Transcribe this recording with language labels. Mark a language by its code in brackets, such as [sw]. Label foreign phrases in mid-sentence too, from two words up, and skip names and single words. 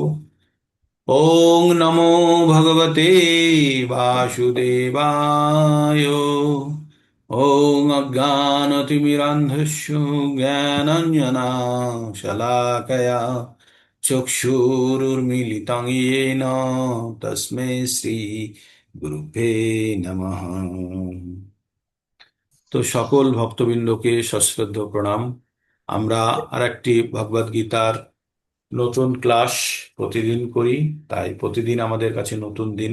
[sa] ॐ नमो भगवते वासुदेवाय। ॐ अज्ञानतिमिरान्धस्य ज्ञानाञ्जनशलाकया चक्षुरुर्मिलितं येन तस्मै श्री गुरुभ्यो नमः। [bn] তো সকল ভক্তবৃন্দকে সশ্রদ্ধ প্রণাম। আমরা আরেকটি ভগবদ গীতার নতুন ক্লাস প্রতিদিন করি, তাই প্রতিদিন আমাদের কাছে নতুন দিন।